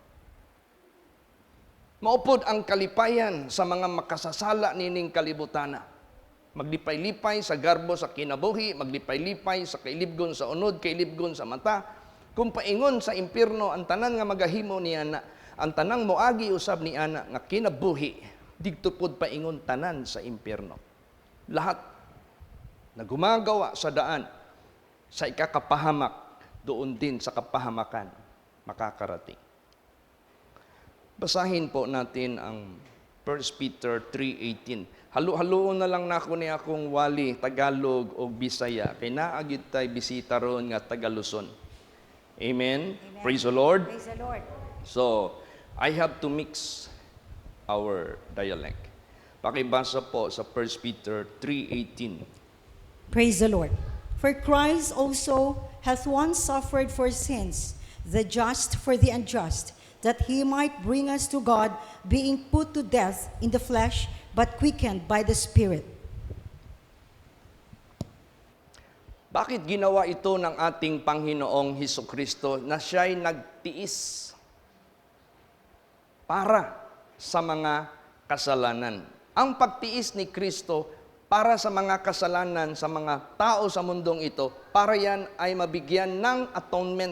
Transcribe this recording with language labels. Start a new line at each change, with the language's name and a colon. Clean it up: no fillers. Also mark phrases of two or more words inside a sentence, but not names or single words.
Cebuano: Maupod ang kalipayan sa mga makasasala nining kalibutana. Maglipay-lipay sa garbo sa kinabuhi, maglipay-lipay sa kailibgon sa unod, kailibgon sa mata. Kung paingon sa impyerno, ang tanan nga magahimo ni ana, ang tanang moagi usab ni ana nga kinabuhi, digto pud paingon tanan sa impyerno.
Filipino: Lahat na gumagawa sa daan sa ikakapahamak, doon din sa kapahamakan makakarating. Basahin po natin ang 1 Peter 3:18.
Cebuano: Halo-haloon na lang nako ni akong wali, Tagalog o Bisaya. Kay naagid tay bisita ron nga Tagaluson.
English: Amen? Amen. Praise the Lord. Praise the Lord. So, I have to mix our dialect.
Filipino: Pakibasa po sa 1 Peter 3:18.
English: Praise the Lord. For Christ also hath once suffered for sins, the just for the unjust, that he might bring us to God, being put to death in the flesh, but quickened by the Spirit.
Filipino: Bakit ginawa ito ng ating Panginoong Hesukristo na siya'y nagtiis para sa mga kasalanan? Ang pagtiis ni Kristo para sa mga kasalanan sa mga tao sa mundong ito, para yan ay mabigyan ng
English: atonement.